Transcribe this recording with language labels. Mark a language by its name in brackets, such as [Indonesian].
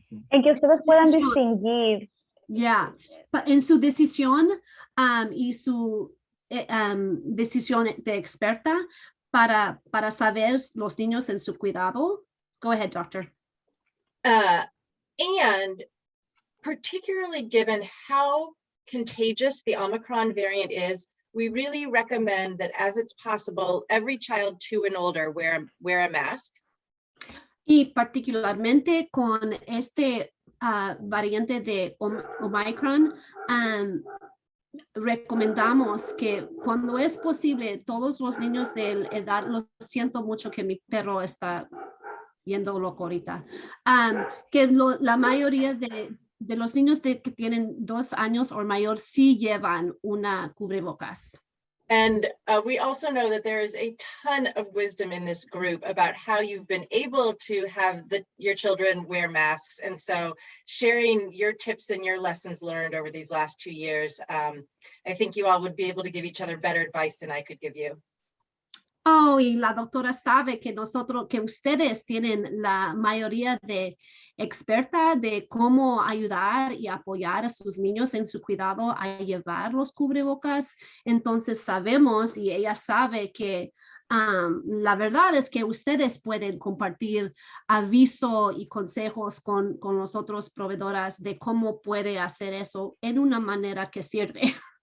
[Spanish] En que ustedes puedan distinguir. Yeah, en su decisión y su decisión de experta para saber los niños en su cuidado. [English] Go ahead, doctor. And particularly given how contagious the Omicron variant is, we really recommend that as it's possible, every child 2 and older wear a mask. [Spanish] Y particularmente con este variante de Omicron, recomendamos que cuando es posible, todos los niños de edad, lo siento mucho que mi perro está yendo loco ahorita, que la mayoría de los niños que tienen 2 años o mayor sí llevan una cubrebocas. [English] And we also know that there is a ton of wisdom in this group about how you've been able to have your children wear masks. And so sharing your tips and your lessons learned over these last 2 years, I think you all would be able to give each other better advice than I could give you. [Spanish] Oh, y la doctora sabe que ustedes tienen la mayoría de experta de cómo ayudar y apoyar a sus niños en su cuidado a llevar los cubrebocas. Entonces sabemos y ella sabe que la verdad es que ustedes pueden compartir aviso y consejos con los otros proveedores de cómo puede hacer eso en una manera que sirve.